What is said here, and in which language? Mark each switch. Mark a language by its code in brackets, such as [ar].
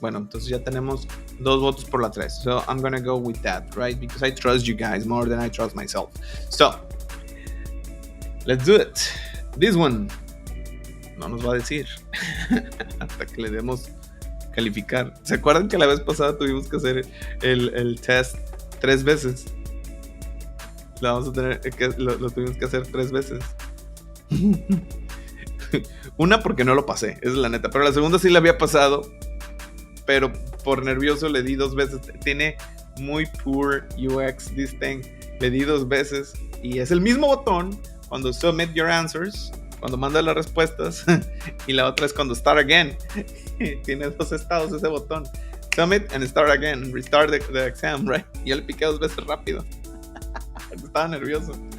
[es] Bueno, entonces ya tenemos 2 votos por la 3. [en] So I'm gonna go with that, right? Because I trust you guys more than I trust myself. So, let's do it. This one [es] no nos va a decir hasta que le demos calificar. ¿Se acuerdan que la vez pasada tuvimos que hacer el test 3 veces? Lo tuvimos que hacer 3 veces. Una porque no lo pasé, esa es la neta. Pero la segunda sí la había pasado, pero por nervioso le di 2 veces. Tiene muy [en] poor UX this thing. [es] Le di 2 veces y es el mismo botón cuando [en] submit your answers, [es] cuando manda las respuestas, y la otra es cuando [en] start again. [es] Tiene 2 estados ese botón. [en] Submit and start again and restart the exam, right? [es] Y yo le piqué 2 veces rápido. Estaba nervioso.